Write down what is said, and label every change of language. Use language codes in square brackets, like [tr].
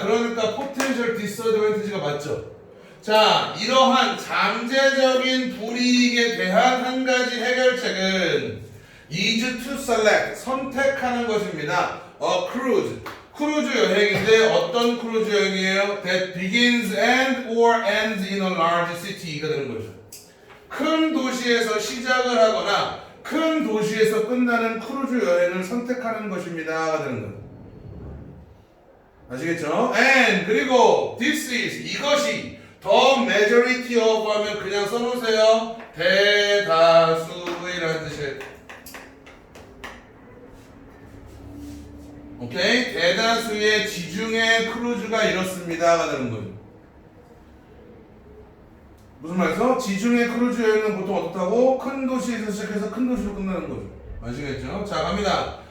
[ko] 그러니까 potential disadvantage가 맞죠. 자, 이러한 잠재적인 불이익에 대한 한 가지 해결책은 [en] is to select, [ko] 선택하는 것입니다. [en] A cruise, [ko] 크루즈 여행인데 어떤 크루즈 여행이에요? [en] That begins and or ends in a large city [ko] 가 되는 거죠. 큰 도시에서 시작을 하거나 큰 도시에서 끝나는 크루즈 여행을 선택하는 것입니다가 되는 거예요. 아시겠죠? [en] And 그리고 this is, 이것이 the majority of [ko] 하면 그냥 써놓으세요. 대다수의라는 뜻이에요. 오케이? 대다수의 지중해 크루즈가 이렇습니다가 되는 거예요. 무슨 말이죠? 지중해 크루즈 여행은 보통 어떻다고? 큰 도시에서 시작해서 큰 도시로 끝나는 거죠. 아시겠죠? 자, 갑니다.